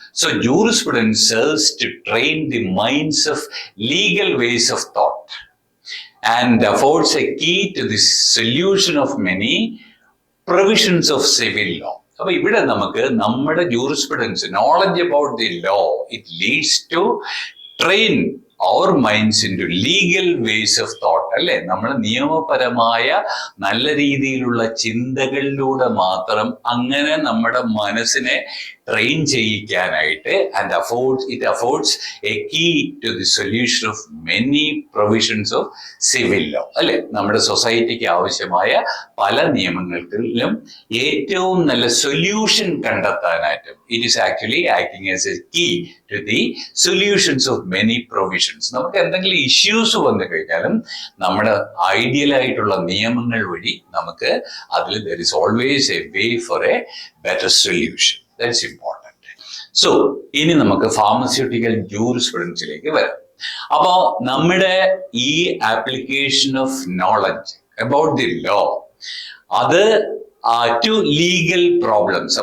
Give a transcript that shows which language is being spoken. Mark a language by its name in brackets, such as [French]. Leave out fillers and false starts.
[English] So jurisprudence serves to train the minds of legal ways of thought and affords a key to the solution of many provisions of civil law. [Malayalam] അപ്പൊ ഇവിടെ നമുക്ക് നമ്മുടെ [English] jurisprudence, knowledge about the law, it leads to train our minds into legal ways of thought അല്ലെ. [Malayalam] നമ്മൾ നിയമപരമായ നല്ല രീതിയിലുള്ള ചിന്തകളിലൂടെ മാത്രം അങ്ങനെ നമ്മുടെ മനസ്സിനെ train ചെയ്യിക്കാനായിട്ട് [English] And it affords a key to the solution of many provisions of civil law അല്ലെ. [Malayalam] നമ്മുടെ സൊസൈറ്റിക്ക് ആവശ്യമായ പല നിയമങ്ങൾക്കും ഏറ്റവും നല്ല സൊല്യൂഷൻ കണ്ടെത്താനായിട്ട് [English] it is actually acting as a key to the solutions of many provisions. [Malayalam] നമുക്ക് എന്തെങ്കിലും ഇഷ്യൂസ് വന്നു കഴിഞ്ഞാലും നമ്മുടെ ഐഡിയൽ ആയിട്ടുള്ള നിയമങ്ങൾ വഴി നമുക്ക് അതിൽ [English] there is always a way for a better solution. That's important. [Malayalam] So, ഇനി നമുക്ക് ഫാർമസ്യൂട്ടിക്കൽ ജൂറിസ്പ്രുഡൻസിലേക്ക് വരാം. അപ്പോ നമ്മുടെ ഈ [English] Application of knowledge about the law അത് to legal problems.